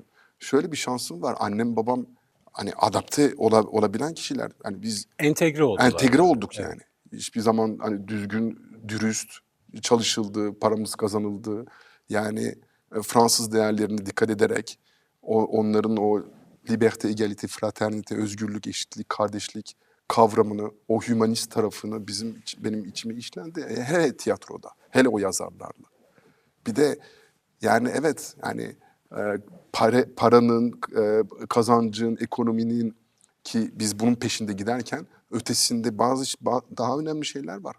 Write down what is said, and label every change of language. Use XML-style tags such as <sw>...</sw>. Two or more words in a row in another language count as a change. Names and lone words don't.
<tr>Şöyle bir şansım var. Annem babam hani adapte olabilen kişiler. Hani biz Entegre oldular. entegre olduk Evet. yani. Hiçbir zaman hani düzgün, dürüst çalışıldı, paramız kazanıldı. Yani Fransız değerlerine dikkat ederek onların o</tr> <fr>liberté, égalité, fraternité,</fr> <tr>özgürlük, eşitlik, kardeşlik kavramını, o hümanist tarafını benim içime işlendi. Hele tiyatroda, hele o yazarlarla. Bir de yani evet yani paranın, kazancın, ekonominin ki biz bunun peşinde giderken ötesinde daha önemli şeyler var.</tr>